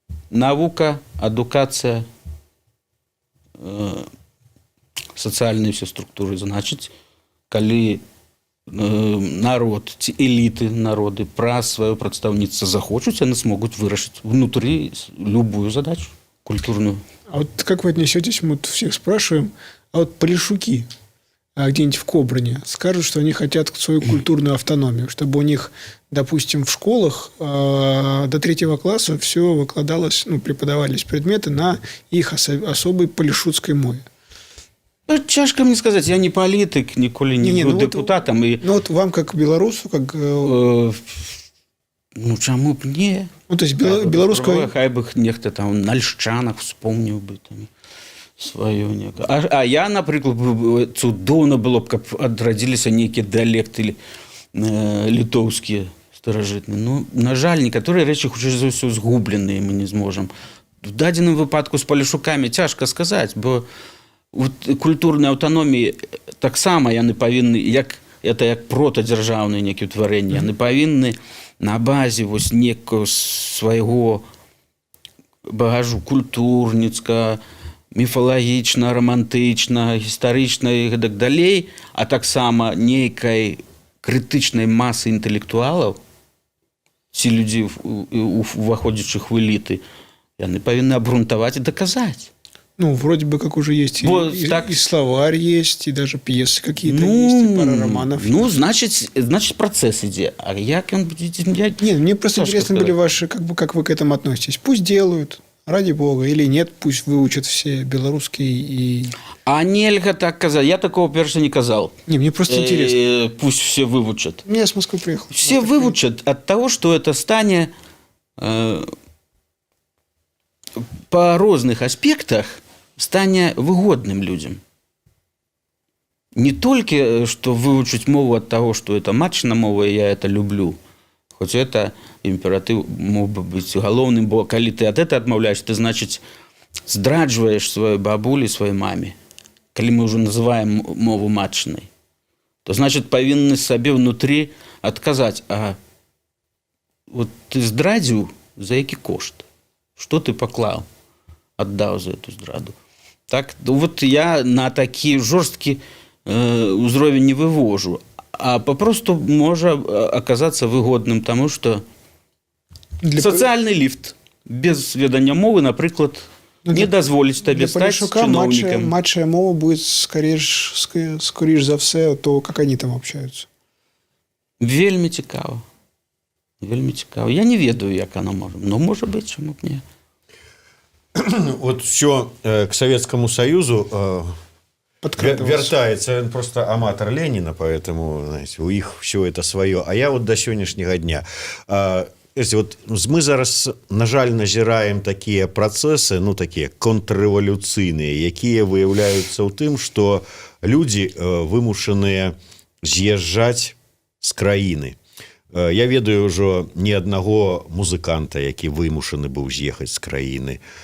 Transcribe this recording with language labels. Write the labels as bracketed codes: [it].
[be] Навука, адукацыя, сацыяльныя все структуры. Значыць, калі народ ці эліты народы праз сваё прадстаўніцтва захочуць, яны смогуць вырашыць внутры любую задачу культурную. [ru] А вот как вы отнесетесь, мы вот всех спрашиваем, а вот полишуки где-нибудь в Кобрыне скажут, что они хотят свою культурную автономию, чтобы у них, допустим, в школах до 3 класса все выкладалось, ну, преподавались предметы на их особой полишутской мове. Ну, тяжко мне сказать, я не политик, [be] ніколі не был [ru] депутатом. Ну, вот вам, как белорусу, как... [be] Ну, чаму б не? [ru] Ну, то есть белорусская... [be] Хай бы нехта там на Льшчанах вспомніў бы там сваё некае. А я, напрыклад, цудоўна было б, каб адрадзіліся нейкія дыялекты літоўскія старажытныя. Ну, на жаль, некаторыя рэчы хутчэй за ўсё згубленыя мы не зможам. В дадзеным выпадку з палішукамі цяжка сказаць, бо вот культурнай аўтаноміі таксама яны павінны, як протадзяржаўныя нейкія ўтварэнні, яны павінны на базе вось некого свайго багажу культурніцка, міфалагічна, рамантычна, гістарычна і гэтак далей, а таксама нейкай крытычнай масы інтэлектуалаў ці людзей, уваходзячых в эліты, яны павінны абгрунтаваць і даказаць. [ru] Ну, вроде бы как уже есть и словарь есть, и даже пьесы какие-то есть, и пара романов. Ну, значит, процесс идет. А як он будет? Нет, мне просто интересно были ваши, как вы к этому относитесь. Пусть делают, ради бога, или нет, пусть выучат все белорусский и... [be] А нельга так казать. Я такого, перше, не казал. [ru] Не, мне просто интересно. Пусть все выучат. Я с Москвы приехал. Все выучат от того, что это станет по разных аспектах стане выгодным людям. Не только, что выучить мову от того, что это матчная мова, и я это люблю. Хоть это императив мог бы быть головным, бо коли ты от этого отмовляешь, ты, значит, [be] здрадживаешь свою бабулю, [ru] своей маме. Коли мы уже называем мову матчной, то, значит, повинны себе внутри отказать. [be] А вот ты здрадзіў, за які кошт? [ru] Что ты поклал, отдал за эту здраду? [be] Так, вот я на такі жорсткі ўзровень не вывожу, а попросту можа оказаться выгодным тому, [ru] что социальный лифт [be] без ведання мовы, напрыклад, не дазволіць табе стаць чыноўнікам. [ru] Матчая мова будет скоріш за все то, как они там общаются. [be] Вельмі цікава. Вельмі цікава. Я не ведаю, як оно можа. [ru] Но может быть, чему б не. Вот все к Советскому Союзу вертается, он просто аматор Ленина, поэтому, знаете, у них все это свое. А я вот до сегодняшнего дня. [be] Вот мы зараз, на жаль, назіраем такие процессы, ну, такие контррэвалюцыйныя, якія выяўляюцца ў тым, што людзі вымушаныя з'язджаць з краіны. Я ведаю ўжо не аднаго музыканта, які вымушаны быў з'ехаць з краіны.